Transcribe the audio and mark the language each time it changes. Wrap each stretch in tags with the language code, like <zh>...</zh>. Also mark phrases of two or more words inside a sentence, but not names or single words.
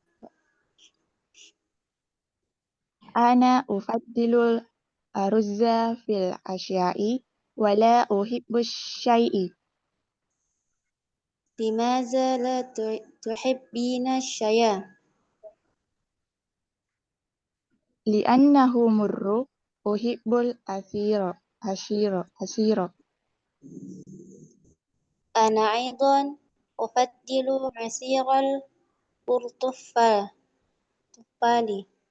<ar>أنا أفضل الأرز في العشاء ولا أحب الشاي. لماذا لا تحبين الشاي? لأنه مر أحب العصير. أنا أيضا أفضل العصير البرتقالي.</ar>